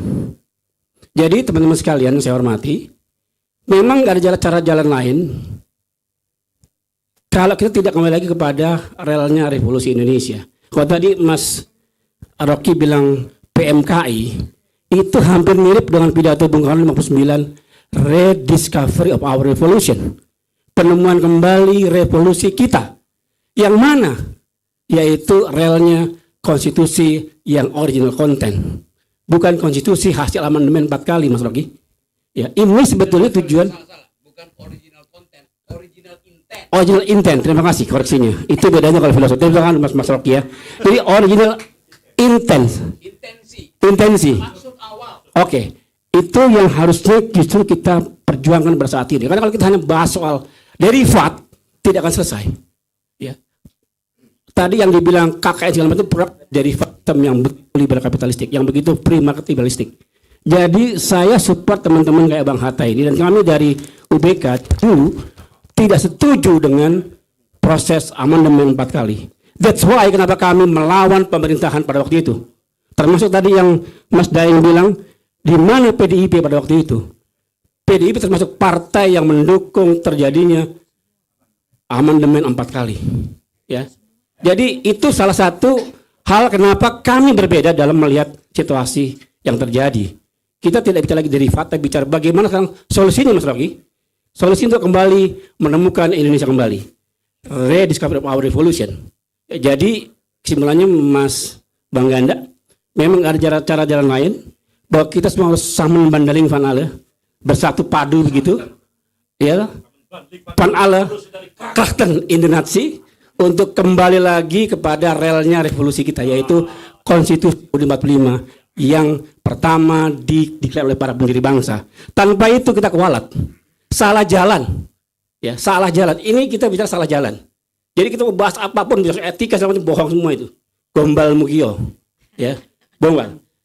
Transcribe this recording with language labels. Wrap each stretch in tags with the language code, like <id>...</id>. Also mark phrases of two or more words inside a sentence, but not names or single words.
<id>Jadi teman-teman sekalian yang saya hormati, memang gak ada cara jalan lain kalau kita tidak kembali lagi kepada relnya revolusi Indonesia. Kalau tadi Mas Rocky bilang PMKI, itu hampir mirip dengan pidato Bung Karno 59,</id> <en>rediscovery of our revolution,</en> <id>penemuan kembali revolusi kita, yang mana yaitu relnya konstitusi yang</id> <en>original content,</en> <id>bukan konstitusi hasil amandemen 4 kali, Mas Rocky. Ya, ini sebetulnya tujuan. Bukan</id> <en>original content, original intent. Original intent,</en> <id>terima kasih koreksinya. Itu bedanya kalau filosofi. Terima kasih Mas Rocky ya. Jadi original intensi. Maksud awal. Oke. Itu yang harusnya justru kita perjuangkan pada saat ini. Karena kalau kita hanya bahas soal derivat, tidak akan selesai. Ya. Tadi yang dibilang KKN segala macam produk derivat yang betul liberal kapitalistik, yang begitu</id> <en>free market</en> <id>liberalistik. Jadi saya support teman-teman kayak Bang Hatta ini, dan kami dari UBK dulu tidak setuju dengan proses amandemen 4 kali.</id> <en>That's why</en> <id>kenapa kami melawan pemerintahan pada waktu itu. Termasuk tadi yang Mas Daeng bilang, di mana PDIP pada waktu itu? PDIP termasuk partai yang mendukung terjadinya amandemen 4 kali. Ya. Jadi itu salah satu hal kenapa kami berbeda dalam melihat situasi yang terjadi. Kita tidak bicara lagi derivat, tapi bicara bagaimana sekarang solusinya, Mas Rocky. Solusi untuk kembali menemukan Indonesia kembali.</id> <en>Rediscovery of our revolution.</en> <id>Jadi kesimpulannya Mas Bang Ganda, memang ada cara jalan lain, bahwa kita semua harus sama</id> <nl>bandaling van alle,</nl> <id>bersatu padu begitu, ya,</id> <nl>van alle krachten in de natie,</nl> <id>untuk kembali lagi kepada relnya revolusi kita, yaitu Konstitusi 45 yang pertama dideklar oleh para pendiri bangsa. Tanpa itu kita kualat, salah jalan, ya, salah jalan. Ini kita bicara salah jalan. Jadi kita mau bahas apapun, bicara etika sama bohong semua itu, gombal mugio, ya, bohong.</id>